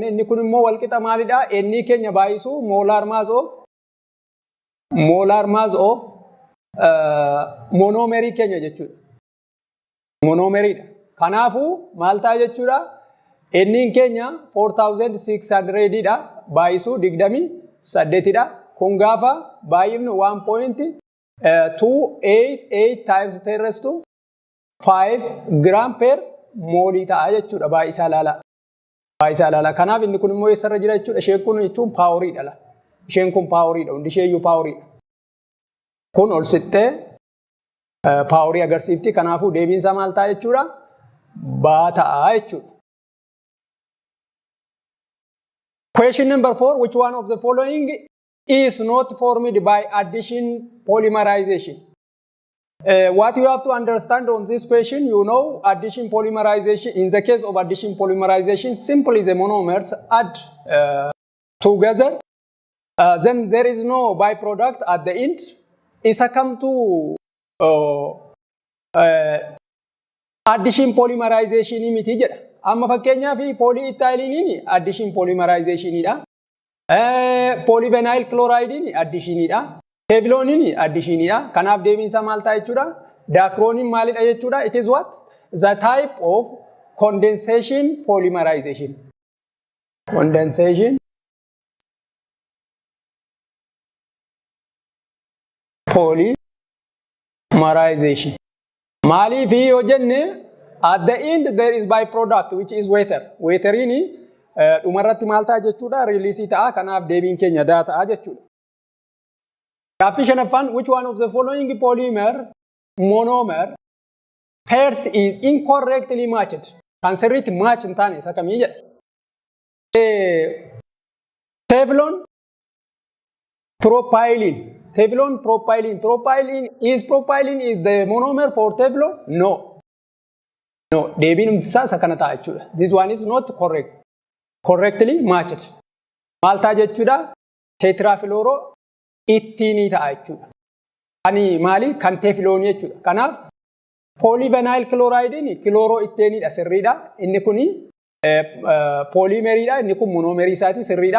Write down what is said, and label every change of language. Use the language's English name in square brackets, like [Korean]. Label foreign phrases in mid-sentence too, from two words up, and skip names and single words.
[Oromo] Inni kun immoo wal qixa maalidha? Inni keenya baay'isu [English] molar mass of [Oromo] monomerii keenya jechuudha. Monomeriidha. Kanaafuu maal ta'a jechuudha? Inni keenya 4600 dha. Baay'isu 28 dha. Kun gaafa baay'ifnu 1.288 [English] times 10 raised to 5 gram per mole [Oromo] ta'a jechuudha. Baay'isaa ilaala. Kanaaf inni kun immoo eessarra jira jechuudha. Isheen kun jechuun paaworiidha. Isheen kun paaworiidha. Hundi isheeyyuu paaworiidha. Kun ol sittee paaworii agarsiifti. Kanaafuu deebiinsa maal ta'a jechuudha? Baa ta'a jechuudha. [English] Question number 4. Which one of the following is not formed by addition polymerization? What you have to understand on this question, you know, addition polymerization. In the case of addition polymerization, simply the monomers add together. Then there is no byproduct at the end. [Oromo] Isa [English] come to addition polymerization [Oromo] miti jedha. Amma fakkeenyaaf polyethylene [English] addition polymerization [Oromo] dha. [English] Polyvinyl chloride addition [Oromo] dha. Teflon addition dha. Kanaaf deebiinsa maal ta'a jechuudha? Dacron maalidha jechuudha? [English] It is what? The type of condensation polymerization. Condensation polymerization. [Oromo] Maali fi yoo jenne [English] at the end there is byproduct which is water. [Oromo] Waterin dhumarratti maal ta'a jechuudha? Release ta'a. Kanaaf deebiin keenya daa ta'a jechuudha. [English] Gaaffii shanaffaan which one of the following monomer pairs is incorrectly matched? [Oromo] Kan sirriitti match hin taane isa kamii jedha? [English] Teflon propylene. Teflon propylene. Propylene is the monomer for Teflon? No. [Oromo] Deebiin isaa isa kana ta'a jechuudha. [English] This one is not correct. Correctly matched. [Oromo] Maal ta'a jechuudha? Tetrafluoro ittiinii ta'a jechuudha. Ani maali? Kan Teflonii jechuudha. Kanaaf [English] polyvinyl chloride [Oromo] chloro ittiiniidha sirriidha. Inni kuni polymeriidha. Inni kun monomerii isaati sirriidha.